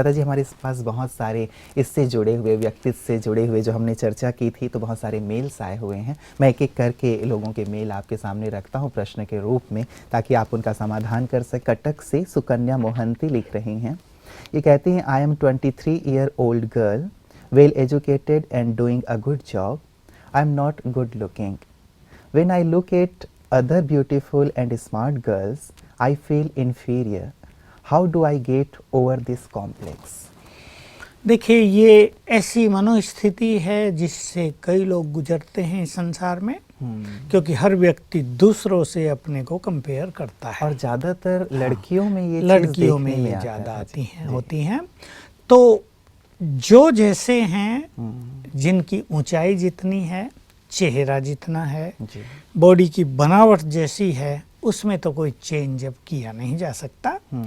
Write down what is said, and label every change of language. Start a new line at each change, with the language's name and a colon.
Hindi: दादा जी, हमारे पास बहुत सारे इससे जुड़े हुए, व्यक्तित्व से जुड़े हुए जो हमने चर्चा की थी, तो बहुत सारे मेल्स आए हुए हैं। मैं एक एक करके लोगों के मेल आपके सामने रखता हूं प्रश्न के रूप में, ताकि आप उनका समाधान कर सकें। कटक से सुकन्या मोहंती लिख रही हैं। ये कहती हैं,
English: I am 23 year old girl, well educated and doing a good job. I am not good looking. When I look at other beautiful and smart girls, I feel inferior. How do I get over this complex?
Hindi: देखिए, ये ऐसी मनोस्थिति है जिससे कई लोग गुजरते हैं इस संसार में, क्योंकि हर व्यक्ति दूसरों से अपने को कंपेयर करता है और ज़्यादातर लड़कियों में ये लड़कियों में ये ज़्यादा आती हैं, होती हैं। तो जो जैसे हैं, जिनकी ऊंचाई जितनी है, चेहरा जितना है, बॉडी की बनावट जैसी है, उसमें तो कोई चेंज अब किया नहीं जा सकता।